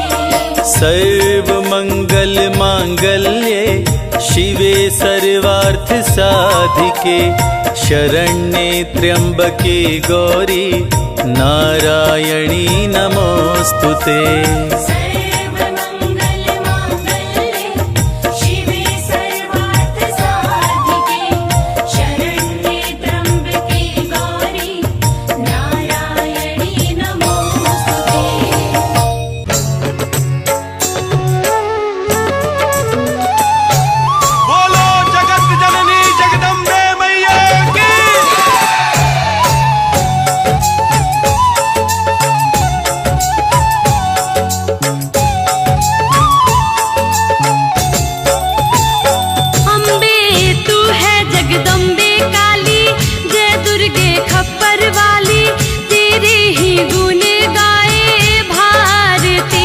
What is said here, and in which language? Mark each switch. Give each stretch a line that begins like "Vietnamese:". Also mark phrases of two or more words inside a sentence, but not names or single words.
Sanskrit: सर्वमंगल मांगल्ये शिवे सर्वार्थ साधिके शरण्ये त्र्यंबके गौरी नारायणी नमोस्तुते। सर्वमङ्गलमाङ्गल्ये शिवे सर्वार्थ साधिके शरण्ये त्र्यम्बके गौरी नारायणी नमोस्तुते।
Hindi: बोलो जगत जननी जगदम्बे मैया की। अम्बे तू है जगदम्बे काली, जय दुर्गे खप्पर वाली, तेरे ही गुण गाए भारती।